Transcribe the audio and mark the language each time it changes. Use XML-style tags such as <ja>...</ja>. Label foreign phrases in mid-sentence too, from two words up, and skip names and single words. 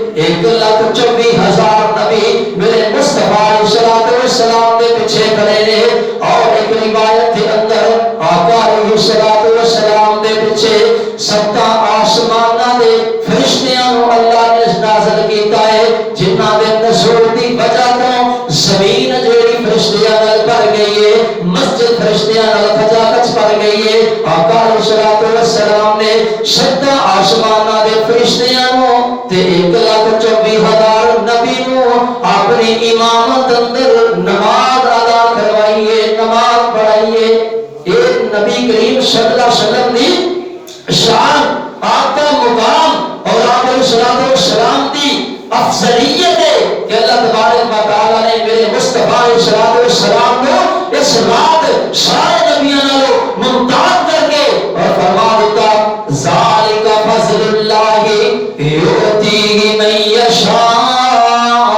<pa>1,24,000 نبی میرے مصطفیٰ علیہ السلام دے پیچھے کھڑے نے</pa> <ur>اور ایک روایت کے اندر</ur> <pa>آقا علیہ السلام دے پیچھے 7 آسماناں دے فرشتیاں نو اللہ نے نازل کیتا ہے جنہاں دے نزول دی وجہ تو زمین جیڑی فرشتیاں نال بھر گئی ہے مسجد فرشتیاں نال کھچا کھچ بھر گئی ہے آقا علیہ السلام نے 7 آسماناں دے فرشتیاں نو تے 1,24,000 نبی نو اپنی امامت اندر نماز ادا کروائی ہے نماز پڑھائی ہے ایک نبی کریم</pa> <ar>صلی اللہ علیہ وسلم</ar> <pa>دی شان</pa> <ur>آپ کا مقام</ur> <pa>اور آپ علیہ السلام دی افضلیت ہے کہ اللہ تبارک و تعالی نے میرے مصطفیٰ علیہ السلام کو اس رات سارے نبیوں نالوں ممتاز کر کے اور فرما دیتا</pa> <ar>ذالک فضل اللہ یؤتیہ من یشاء</ar>